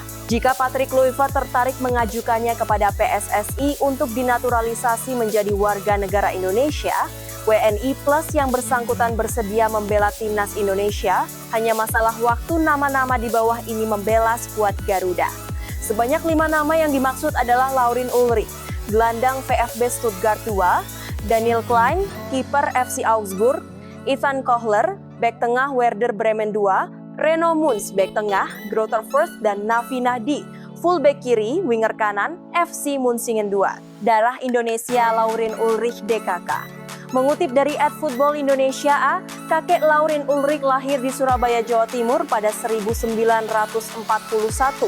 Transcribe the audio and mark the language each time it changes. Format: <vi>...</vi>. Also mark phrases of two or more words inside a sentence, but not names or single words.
<id>Jika Patrick Kluivert tertarik mengajukannya kepada PSSI untuk dinaturalisasi menjadi warga negara Indonesia, WNI Plus yang bersangkutan bersedia membela timnas Indonesia, hanya masalah waktu nama-nama di bawah ini membela skuad Garuda. Sebanyak 5 nama yang dimaksud adalah Laurin Ulrich, gelandang VfB Stuttgart 2, Daniel Klein, kiper FC Augsburg, Ivan Kohler, bek tengah Werder Bremen 2, Reno Munz, bek tengah, Greuther Fürth, dan Navi Nahdi, full bek kiri, winger kanan, FC Munsingen 2. Darah Indonesia Laurin Ulrich DKK. Mengutip dari @football Indonesia A, kakek Laurin Ulrich lahir di Surabaya, Jawa Timur pada 1941.</id>